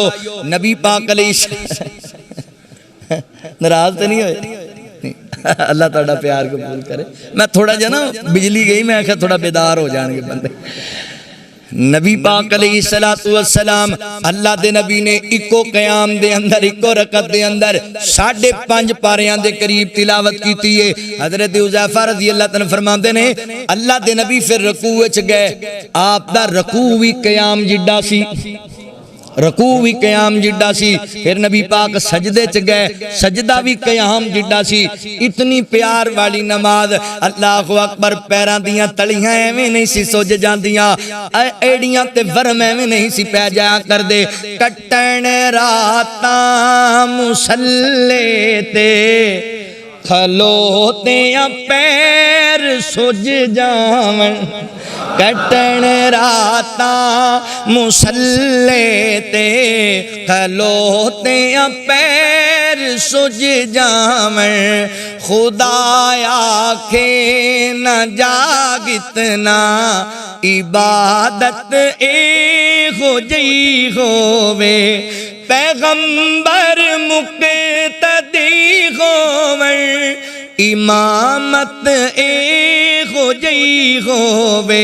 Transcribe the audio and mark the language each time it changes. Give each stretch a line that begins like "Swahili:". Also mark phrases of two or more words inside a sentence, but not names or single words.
Punjabi: نبی پاک علیہ ناراض تو نہیں ہوئے؟ اللہ تعالیٰ پیار قبول کرے. میں تھوڑا جا نا بجلی گئی میں آخر تھوڑا بیدار ہو جان گے بندے. نبی پاک علیہ السلام اللہ دے نبی نے اکو قیام دے اندر اکو رکعت دے اندر 5.5 پاریاں دے قریب تلاوت کیتی ہے. حضرت حذیفہ رضی اللہ تعالیٰ فرماندے نے اللہ دے نبی پھر رکوع وچ گئے. آپ دا رکوع بھی قیام جڈا سی رکوع بھی قیام جڈا سی. پھر نبی پاک سجدے چ گئے سجدہ بھی قیام جڈا سی. اتنی پیار والی نماز.
Arabic: اللہ اکبر.
Punjabi: پیراں دیاں تلیاں ایویں نہیں سی سج جاندیاں ایڑیاں تے ورم ایویں نہیں سی پہ جایا کر دے. کٹن راتاں مصلے تے کھلوتیاں پیر سج جاون. کٹن راتاں مصلے تے کھلوتیاں پیر سج جاون. خدا آکھے نہ جاگتنا عبادت اے ہو جئی ہووے. پیغمبر مقتدی ہووے امامت اے ہو جئی ہووے.